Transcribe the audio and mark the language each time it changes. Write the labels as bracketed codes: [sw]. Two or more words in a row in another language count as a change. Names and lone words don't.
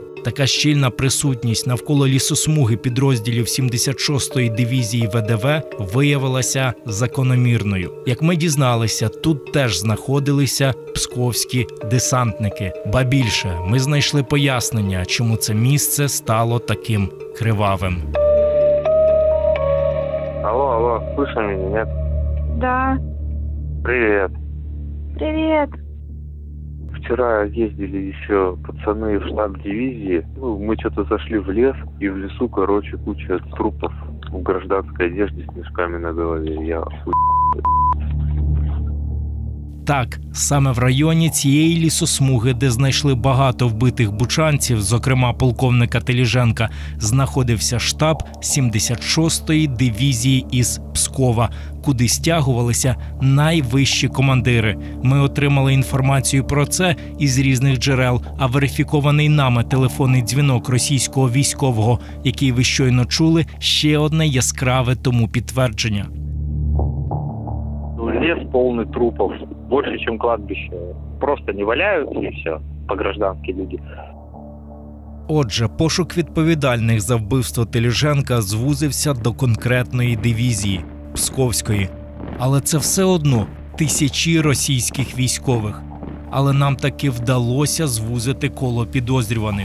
[uk] Така щільна присутність навколо лісосмуги підрозділів 76-ї дивізії ВДВ виявилася закономірною. Як ми дізналися, тут теж знаходилися псковські десантники. Ба більше, ми знайшли пояснення, чому це місце стало таким кривавим. [ru] Алло, слышно меня, нет? Да. Привет. Привет. Вчера ездили еще пацаны в штаб дивизии. Мы что-то зашли в лес, и в лесу, куча трупов в гражданской одежде с мешками на голове. Я [uk] Так, саме в районі цієї лісосмуги, де знайшли багато вбитих бучанців, зокрема полковника Теліженка, знаходився штаб 76-ї дивізії із Пскова, куди стягувалися найвищі командири. Ми отримали інформацію про це із різних джерел, а верифікований нами телефонний дзвінок російського військового, який ви щойно чули, ще одне яскраве тому підтвердження. [ru] Лес полный трупов, больше, чем кладбище. Просто не валяются и все. по гражданские люди. [uk] Отже, пошук відповідальних за вбивство Теліженка звузився до конкретної дивізії – Псковської. Але це все одно тисячі російських військових. Але нам таки вдалося звузити коло підозрюваних.